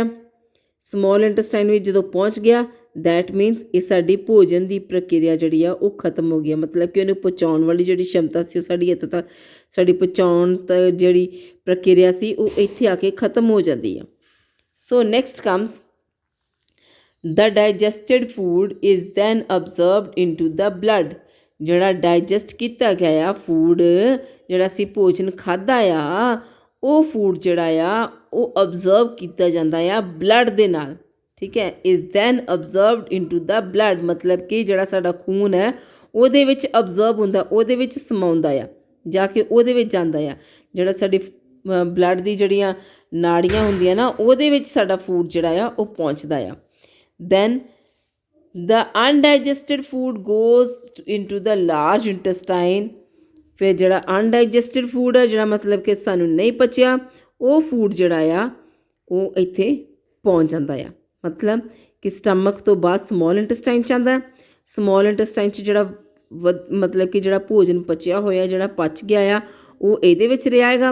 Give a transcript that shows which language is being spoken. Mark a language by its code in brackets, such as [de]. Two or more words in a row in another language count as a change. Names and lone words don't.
[en] small intestine [pa] ਵਿੱਚ ਜਦੋਂ ਪਹੁੰਚ ਗਿਆ, [en] that means [pa] ਇਹ ਸਾਡੀ ਭੋਜਨ ਦੀ ਪ੍ਰਕਿਰਿਆ ਜਿਹੜੀ ਆ ਉਹ ਖਤਮ ਹੋ ਗਈ। ਮਤਲਬ ਕਿ ਉਹਨੂੰ ਪਹੁੰਚਾਉਣ ਵਾਲੀ ਜਿਹੜੀ ਸ਼ਮਤਾ ਸੀ ਉਹ ਸਾਡੀ ਇੱਥੋਂ ਤੱਕ, ਸਾਡੀ ਪਹੁੰਚਾਉਣ ਤੱਕ ਜਿਹੜੀ ਪ੍ਰਕਿਰਿਆ ਸੀ ਉਹ ਇੱਥੇ ਆ ਕੇ ਖਤਮ ਹੋ ਜਾਂਦੀ ਆ। [en] so next comes the digested food is then absorbed into the blood। [pa] ਜਿਹੜਾ ਡਾਈਜੈਸਟ ਕੀਤਾ ਗਿਆ ਆ ਫੂਡ, ਜਿਹੜਾ ਅਸੀਂ ਭੋਜਨ ਖਾਧਾ ਆ, ਉਹ ਫੂਡ ਜਿਹੜਾ ਆ ਉਹ ਅਬਜ਼ਰਵ ਕੀਤਾ ਜਾਂਦਾ ਆ ਬਲੱਡ ਦੇ ਨਾਲ, ਠੀਕ ਹੈ। [en] is then absorbed into the blood, [pa] ਮਤਲਬ ਕਿ ਜਿਹੜਾ ਸਾਡਾ ਖੂਨ ਹੈ ਉਹਦੇ ਵਿੱਚ ਅਬਜ਼ਰਬ ਹੁੰਦਾ, ਉਹਦੇ ਵਿੱਚ ਸਮਾਉਂਦਾ ਆ, ਜਾ ਕੇ ਉਹਦੇ ਵਿੱਚ ਜਾਂਦਾ ਆ। ਜਿਹੜਾ ਸਾਡੀ ਬਲੱਡ ਦੀ ਜਿਹੜੀਆਂ ਨਾੜੀਆਂ ਹੁੰਦੀਆਂ ਨਾ, ਉਹਦੇ ਵਿੱਚ ਸਾਡਾ ਫੂਡ ਜਿਹੜਾ ਆ ਉਹ ਪਹੁੰਚਦਾ ਆ। [en] ਦੈਨ the undigested food goes into the large intestine। [pa] ਫਿਰ ਜਿਹੜਾ ਅਨਡਾਈਜੈਸਟਡ ਫੂਡ ਆ, ਜਿਹੜਾ ਮਤਲਬ ਕਿ ਸਾਨੂੰ ਨਹੀਂ ਪਚਿਆ, ਉਹ ਫੂਡ ਜਿਹੜਾ ਆ ਉਹ ਇੱਥੇ ਪਹੁੰਚ ਜਾਂਦਾ ਆ। ਮਤਲਬ ਕਿ ਸਟਮਕ ਤੋਂ ਬਾਅਦ [en] small intestine [pa] 'ਚ ਆਉਂਦਾ। [en] small intestine [pa] 'ਚ ਜਿਹੜਾ ਮਤਲਬ ਕਿ ਜਿਹੜਾ ਭੋਜਨ ਪਚਿਆ ਹੋਇਆ, ਜਿਹੜਾ ਪਚ ਗਿਆ ਆ, ਉਹ ਇਹਦੇ ਵਿੱਚ ਰਿਹਾ ਹੈਗਾ।